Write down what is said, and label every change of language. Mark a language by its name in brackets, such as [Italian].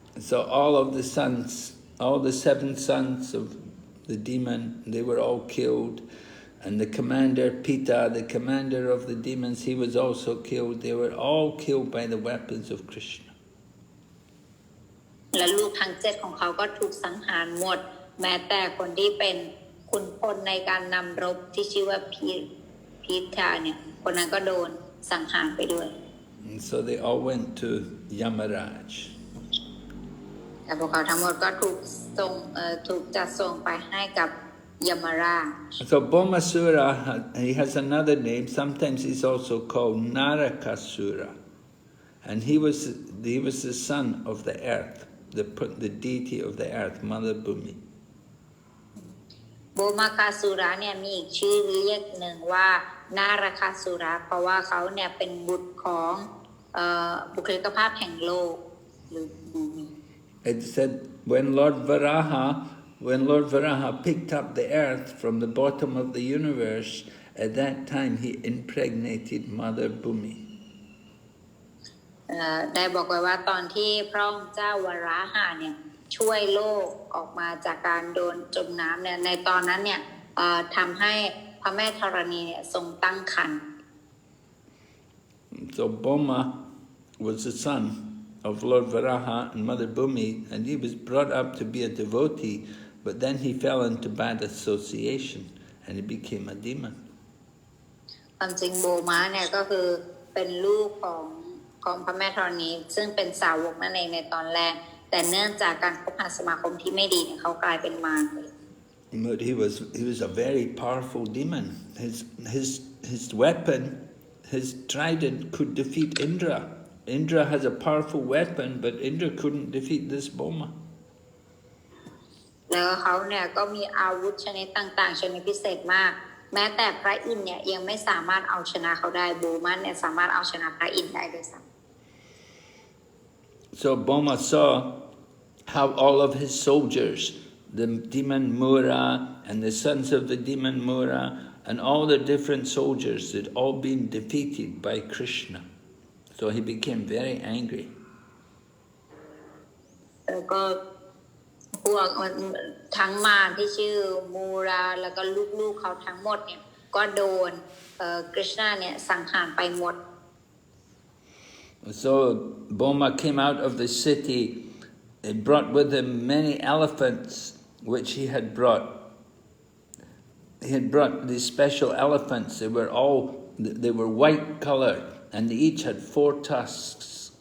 [English] So all of the sons, all the 7 sons of the demon, they were all killed. And the commander, Pita, the commander of the demons, he was also killed. They were all killed by the weapons of Krishna. [Thai] และลูกทั้ง7ของเขาก็ถูกสังหารหมดแม้แต่คนที่เป็นขุนพลในการนำรบที่ชื่อว่าพีทาเนี่ยคนนั้นก็โดนสังหารไปด้วย [English] And so they all went to Yamaraj. [Thai] แต่พวกเขาทั้งหมดก็ถูกจัดส่งไปให้กับยมราช [English] So Bhaumāsura, he has another name. Sometimes he's also called Narakasura. And he was the son of the earth, the deity of the earth, Mother Bhumi. [Thai] โบมาคาสุระเนี่ยมีอีกชื่อเรียกหนึ่งว่านาราคาสุระเพราะว่าเขาเนี่ยเป็นบุตรของบุคลิกภาพแห่งโลกหรือภูมิ [English] It said when Lord Varaha picked up the earth from the bottom of the universe, at that time he impregnated Mother Bhumi. [Thai] ได้บอกไว้ว่าตอนที่พระองค์เจ้าวราหะเนี่ยช่วยโลกออกมาจากการโดนจมน้ำเนี่ยในตอนนั้นเนี่ยทำให้พระแม่ธรณีเนี่ยทรงตั้งครรภ์ [English] So Bhauma was the son of Lord Varaha and Mother Bhumi, and he was brought up to be a devotee, but then he fell into bad association and he became a demon. [Thai] ความจริงโบมาเนี่ยก็คือเป็นลูกของพระแม่ธรณีซึ่งเป็นสาวกนั่นเองในตอนแรกแต่เนื่องจากการคบหาสมาคมที่ไม่ดีเนี่ยเขากลายเป็นมารไป [English] But he was a very powerful demon. His weapon, his trident, could defeat Indra. Indra has a powerful weapon, but Indra couldn't defeat this Bhauma. [Thai] แล้วเขาเนี่ยก็มีอาวุธชนิดต่างๆชนิดพิเศษมากแม้แต่พระอินทร์เนี่ยยังไม่สามารถเอาชนะเขาได้โบมันเนี่ยสามารถเอาชนะพระอินทร์ได้ด้วยซ้ำ [English] So Bhauma saw how all of his soldiers, the demon Mura and the sons of the demon Mura, and all the different soldiers had all been defeated by Krishna. So he became very angry. [Thai] แล้วก็พวกทั้งมารที่ชื่อมูราแล้วก็ลูกๆเขาทั้งหมดเนี่ยก็โดนกฤษณะเนี่ยสังหารไปหมด [English] So Bhauma came out of the city. He brought with him many elephants, which he had brought. He had brought these special elephants. They were white colored, and they each had 4 tusks.